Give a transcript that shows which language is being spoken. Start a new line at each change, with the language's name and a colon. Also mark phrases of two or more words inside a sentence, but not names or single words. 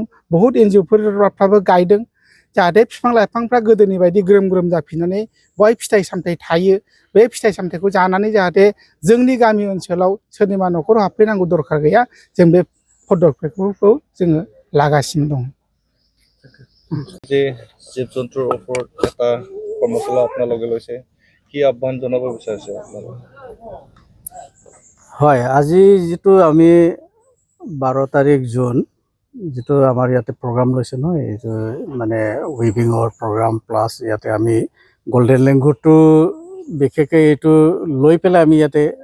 Bodo: बहुद एनजिअफोरफ्राबो गायदों, जाहाथे बिफां लाइफांफ्रा गोदोनि बायदि ग्रोम ग्रोम जाफिननानै बहाय फिथाइ सामथाइ थायो। बे फिथाइ सामथाइखौ जानानै जाहाथे जोंनि गामि ओनसोलाव सोरनिबा न'खराव हाबफैनांगौ दरखार गैया, जों बे पदक्षेपफोरखौ जोङो लागासिनो दं।
Assamese: যে জীৱ জন্তুৰ ওপৰত এটা কৰ্মশালা আপোনালোকে লৈছে, কি আহ্বান জনাব বিচাৰিছে আপোনালোকে? হয়, আজি যিটো আমি 12 তাৰিখ জুন যিটো আমাৰ ইয়াতে প্ৰগ্ৰাম লৈছে ন, এইটো মানে
English: weavingৰ program plus
Assamese: ইয়াতে আমি গল্ডেন লেংগুৰটো বিশেষকৈ এইটো লৈ পেলাই আমি ইয়াতে